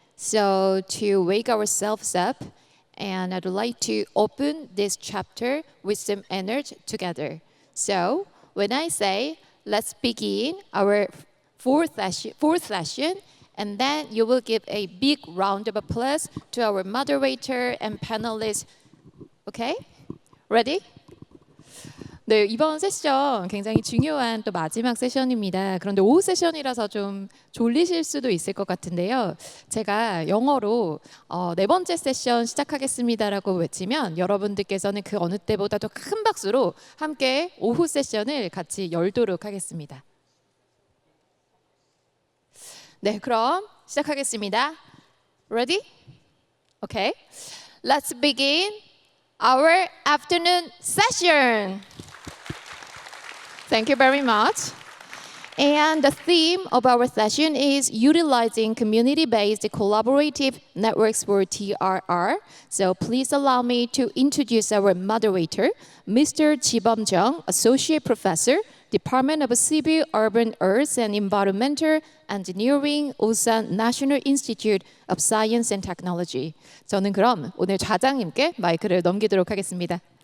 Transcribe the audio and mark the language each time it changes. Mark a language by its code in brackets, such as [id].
[en] So to wake ourselves up, and I'd like to open this chapter with some energy together. So when I say, let's begin our fourth session, and then you will give a big round of applause to our moderator and panelists. Okay? Ready? [ko] 네, 이번 세션 굉장히 중요한 또 마지막 세션입니다. 그런데 오후 세션이라서 좀 졸리실 수도 있을 것 같은데요. 제가 영어로 네 번째 세션 시작하겠습니다라고 외치면 여러분들께서는 그 어느 때보다도 큰 박수로 함께 오후 세션을 같이 열도록 하겠습니다. 네, 그럼 시작하겠습니다. [en] Ready? Okay. Let's begin our afternoon session. Thank you very much. And the theme of our session is utilizing community-based collaborative networks for DRR. So please allow me to introduce our moderator, Mr. Jibum Chung, Associate Professor, Department of Civil, Urban Earth and Environmental Engineering, Ulsan National Institute of Science and Technology. [ko] 저는 그럼 오늘 좌장님께 마이크를 넘기도록 하겠습니다.